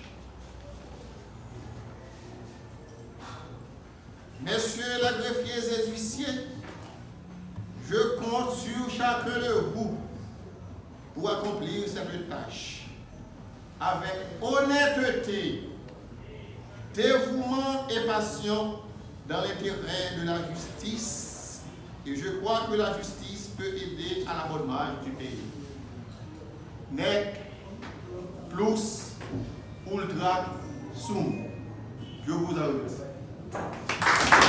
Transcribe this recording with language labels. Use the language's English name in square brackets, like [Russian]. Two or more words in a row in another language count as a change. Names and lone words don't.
[French] messieurs les greffiers et huissiers, je compte sur chacun de vous pour accomplir cette tâche avec honnêteté, dévouement et passion dans l'intérêt de la justice. Et je crois que la justice peut aider à la bonne marche du pays. [Latin] Nec plus ultra sum. [French] Je vous en remercie.